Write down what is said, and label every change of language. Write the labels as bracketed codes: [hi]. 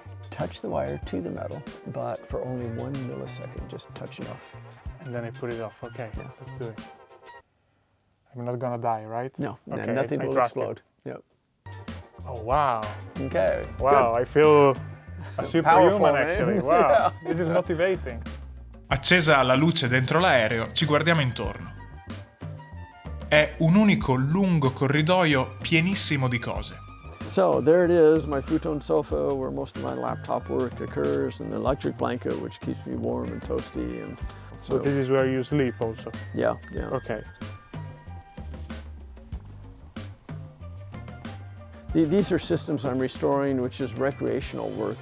[en] Touch the wire to the metal, but for only 1 millisecond, just touch enough. And then I put it off. Okay, let's do it. I'm not gonna die, right? No, okay, nothing will explode. Yep. Oh, wow. Okay. Wow, good. I feel a superhuman actually. Wow, Yeah. This is motivating. [it] Accesa la luce dentro l'aereo, ci guardiamo intorno. È un unico lungo corridoio pienissimo di cose. [en] So there it is, my futon sofa where most of my laptop work occurs, and the electric blanket which keeps me warm and toasty. And so this is where you sleep also? Yeah, yeah. Okay. These are systems I'm restoring, which is recreational work.